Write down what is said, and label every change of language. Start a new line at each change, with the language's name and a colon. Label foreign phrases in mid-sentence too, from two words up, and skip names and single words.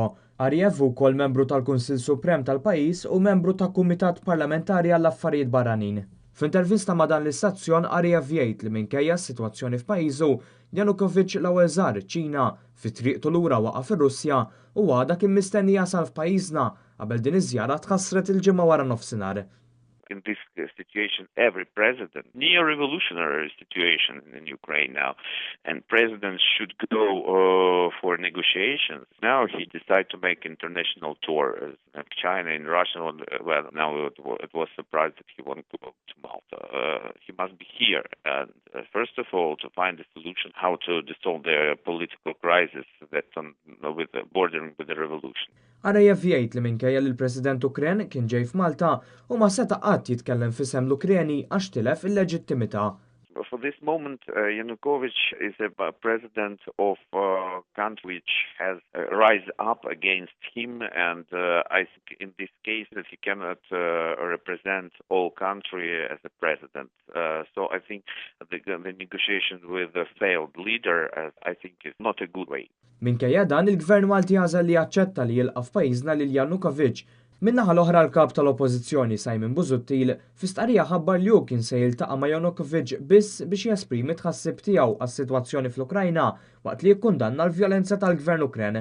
Maltese: Ariev ukoll membru tal-Kunsill Suprem tal-pajjiż u membru ta' Kumitat Parlamentari għall-Affarijiet Barranin. F'intervista ma' dan l-istazzjon Ariev jgħid li minkejja s-sitwazzjoni f'pajjiżu, Yanukovych l-ewwel żar iċ-Ċina fit-triqtu lura waqa' fir-Russja u għada kien mistenni jasal f'pajjiżna qabel din iż-żjara tħassret il-ġimgħa wara nofsinhar.
English: In this situation, every president, neo-revolutionary situation in Ukraine now, and presidents should go for negotiations. Now he decided to make international tour of China and Russia. Well, now it was surprised that he wanted to go to Malta. He must be here, and first of all, to find a solution how to dissolve the political crisis that's bordering with the revolution.
Maltese: Ariev jgħid li minkejja li l-President Ukren kien ġej f'Malta u ma seta' qatt jitkellem f'isem l-Ukreni għax tilef il-leġittimità.
English: For this moment, Yanukovych is a president of a country which has rise up against him, and I think in this case that he cannot represent all country as a president. So I think the negotiations with a failed leader, I think, is not a good way.
Maltese: Minkejja dan il-Gvern Malti għażel li jaċċetta li jilqa' f'pajjiżna lil Yanukovych. Min-naħa l-oħra l-kap tal-Oppożizzjoni Simon Busuttil fi stqarrija ħabbar li hu kien se jiltaqa' ma' Yanukovych biss biex jesprimi tħassib tiegħu għas-sitwazzjoni fl-Ukrajna waqt li jikkundanna l-vjolenza tal-Gvern Ukren.